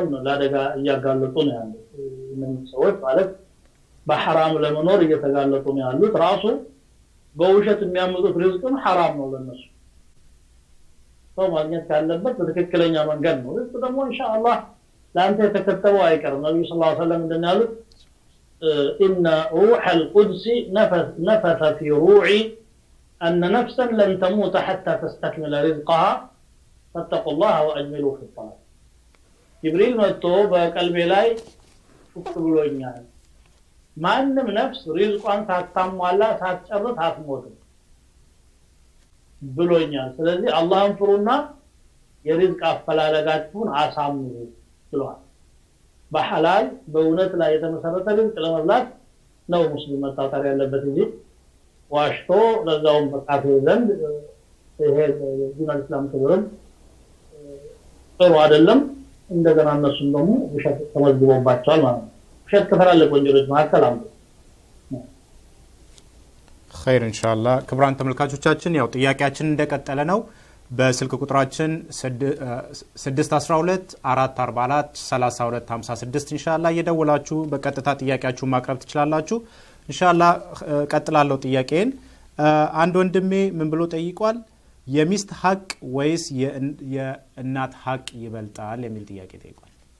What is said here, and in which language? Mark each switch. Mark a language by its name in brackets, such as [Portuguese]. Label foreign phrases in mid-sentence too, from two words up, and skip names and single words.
[Amharic] ለአደጋ እያጋለጡ ነው ያሉት እነዚህ ሰዎች ማለት በሐራም ለመኖር እየተጋለጡ ነው ያሉት ራሱ በውሸት የሚያመጡት ሪዝቅም ሐራም ነው ለነሱ ሰው ማግኘት ካለበት በትክክለኛ መንገድ ነው እሱ ደግሞ ኢንሻአላህ ለአንተ የተከተበው አይቀርም ነብዩ [Arabic] صلى الله عليه وسلم [Amharic] እንደናሉ [Arabic] ان روح القدس نفث في روعي ان نفسا لن تموت حتى تستكمل رزقها فاتقوا الله واجملوا في الطلب [Amharic] جبريل መጥቶ በቀልቤ ላይ ብሎኛል ማንንም ነፍስ ሪዝቋን ሳታሟላ ሳትጨርስ አትሞትም ብሎኛል ስለዚህ አላህን ፍሩና የሪዝቅ አፈላላጋችሁን አሳምሩ ብሏል በሐላል በእውነት ላይ የተመሰረተ ርዝቅ ለመብላት ነው ሙስሊም መጣጣር ያለበት እንጂ ዋሽቶ ለዛውም በካፊር ዘንድ ይሄ ዲን እስላም ተብሎም ጥሩ አይደለም እንደገና እነሱም ደግሞ ውሸት ተመዝግቦባቸዋል ማለት ነው ውሸት ከፈራለቁ ወንጀሎች መካከል አንዱ [Arabic] خير ان شاء الله [Amharic] ክቡራን ተመልካቾቻችን ያው ጥያቄያችን እንደቀጠለ ነው በስልክ ቁጥራችን 612 444 3256 ኢንሻአላህ እየደወላችሁ በቀጥታ ጥያቄያችሁን ማቅረብ ትችላላችሁ ኢንሻአላህ ቀጥላለሁ ጥያቄን አንድ ወንድሜ ምን ብሎ ጠይቋል የሚስት ሐቅ ወይስ የእናት ሐቅ ይበልጣል የሚል ጥያቄ ጠይቋል